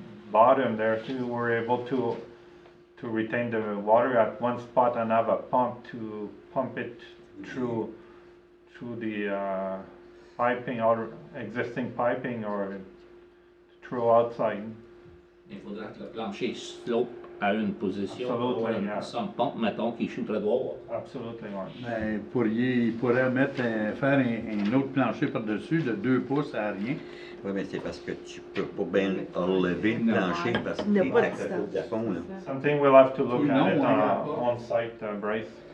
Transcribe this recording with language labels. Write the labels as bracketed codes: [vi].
[en] bottom there, too, we're able to retain the water at one spot and have a pump to pump it through the piping or existing piping or through outside. [fr] il faudrait que le plancher slope à une position. [en] Absolutely, yeah. [fr] Sans pompe, mettons, qui shooterait droit. [en] Absolutely, right. [fr] Ben, il pourrait faire un autre plancher par-dessus de 2 pouces à rien. Oui, mais c'est parce que tu peux pas bien relever le plancher parce que t'es à côté du plafond, là. [en] Something we'll have to look at it on site, Bryce.